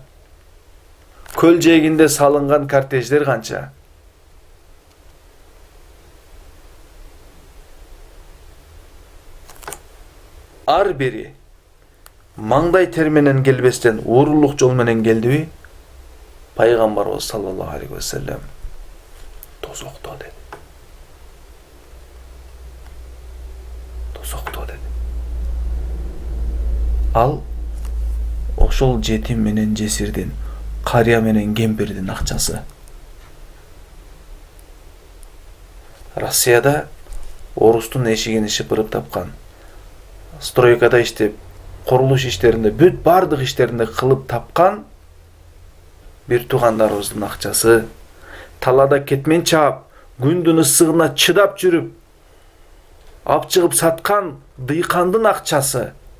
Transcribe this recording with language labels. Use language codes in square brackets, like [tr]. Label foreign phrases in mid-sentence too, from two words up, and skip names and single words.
[ky] Көл жээгинде салынган кортеждер канча? Ар бири маңдай тер менен келбестен уурулук жол менен келдиби? Пайгамбарыбыз [ar] صلى الله عليه وسلم [ky] тозокто деди. Тозокто деди. Ал ошол жетим менен жесирдин, карыя менен кемпирдин акчасы. Россияда орустун эшигин шыпырып тапкан, стройкада иштеп, курулуш иштеринде, бүт бардык иштеринде кылып тапкан бир туугандарыбыздын акчасы, талада кетмен чаап, күндүн ысыгына чыдап жүрүп, ап чыгып саткан дыйкандын акчасы,